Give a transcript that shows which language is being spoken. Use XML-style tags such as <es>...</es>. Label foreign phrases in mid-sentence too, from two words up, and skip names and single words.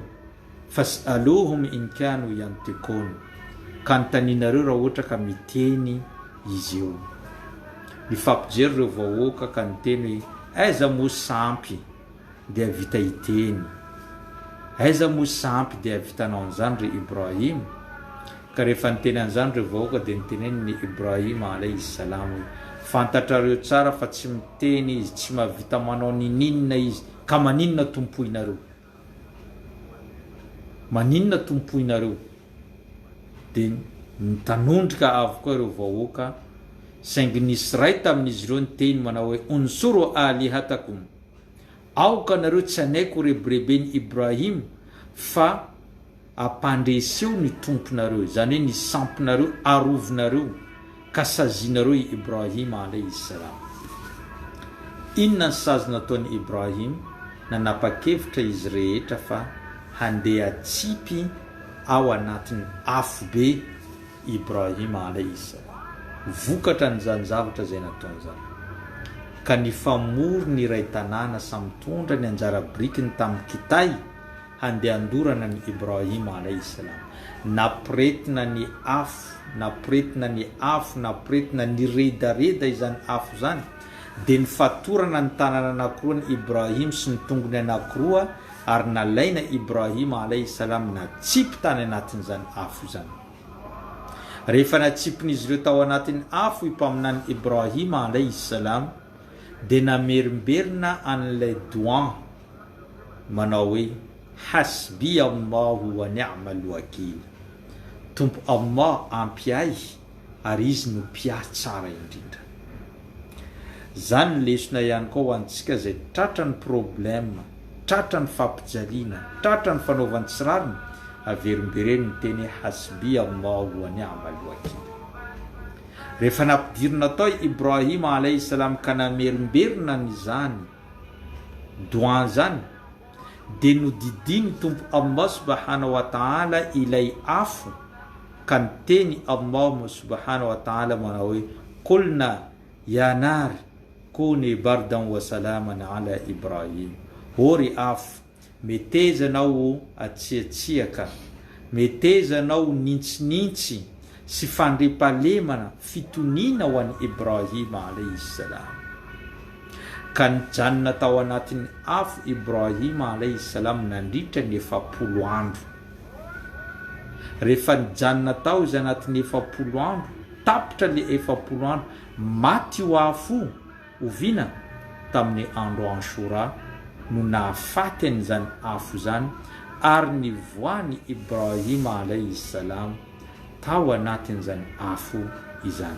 <ar>فاسألوهم إن كانوا ينطقون,</ar> <mg>ka notaninareo raha ohatra ka miteny izy io. Nifampijery ireo vahoaka ka niteny hoe aiza mo sampy dia vita hiteny, aiza mo sampy dia vitanao an'izany re Ibrahim. Ka rehefa niteny an'izany ireo vahoaka dia niteneniny Ibrahim</mg> <ar>عليه السلام</ar> <mg>hoe fantatrareo tsara fa tsy miteny izy, tsy mahavita manao ninina izy, ka maninona tompoinareo? Maninona tompoinareo? Dia nitanondrika avokoa ireo vahoaka, saingy nisy ray tamin'izy ireo niteny manao hoe</mg> <ar>انصروا آلهتكم,</ar> <mg>aoka nareo tsy anaiko rebirebeny Ibrahim fa ampandreseo ny tomponareo, zany hoe ny sampinareo arovinareo ka sazinareo i Ibrahim</mg> <ar>عليه السلام.</ar> <mg>Inona ny sazy nataony Ibrahim? Nanapa-kevitra izy rehetra fa handeha tsipy ao anatin'ny afo be Ibrahim</mg> <ar>عليه السلام.</ar> <mg>Vokatra n'izany zavatra zay nataony zany. Ka nifamory ny iray tanàna samy mitondra ny anjara brikiny tamin'ny kitay handeha andorana ny Ibrahim alayhi salam. Napiretina ny afo, napiretina ny afo, napiretina ny redareda izany afo zany, dia nifatorana ny tanàna anankiroa ny Ibrahim sy ny tongony anankiroa, ary nalaina Ibrahim</mg> <ar>عليه السلام</ar> <mg>natsipy tany anatin'izany afo zany. Rehefa natsipin'izy ireo tao anatin'ny afo ipaminany Ibrahim</mg> <ar>عليه السلام,</ar> <mg>dia namerimberina an'ilay doan manao hoe</mg> <ar>حسبي الله ونعم الوكيل,</ar> <mg>tompo Allah ampy ahy ary izy no mpiahy tsara indrindra. Zany lesona ihany koa ho antsika zay tratra ny problème, tratra ny fampijaliana, tratra ny fanaovan-tsirariny, averimbereny ny teny</mg> <ar>حسبي الله ونعم الوكيل.</ar> <mg>Rehefa nampidirina tao Ibrahim</mg> <ar>عليه السلام</ar> <mg>ka namerimberina n'izany doan zany, dia nodidiny tompo Allah</mg> <ar>سبحانه وتعالى</ar> <mg>ilay afo, ka niteny Allah</mg> <ar>سبحانه وتعالى</ar> <mg>manao hoe</mg> <ar>قلنا يا نار كوني بردا وسلاما على إبراهيم.</ar> <mg>Ory afo, metezanao atsiatsiaka, metezanao nintsinitsy sy fandripalemana, fitoniana ho an'i Ibrahim</mg> <ar>عليه السلام.</ar> <mg>Ka nijanona tao anatin'ny afo Ibrahim</mg> <ar>عليه السلام</ar> <mg>nandritra ny 40 andro. Rehefa nijanona tao izy anatin'ny 40 andro, tapitra le 40 andro, maty ho afo oviana tamin'ny andro Ashura no nahafaty an'izany afo zany, ary nivoany Ibrahim</mg> <ar>عليه السلام</ar> <mg>tao anatin'izany afo izany.</mg>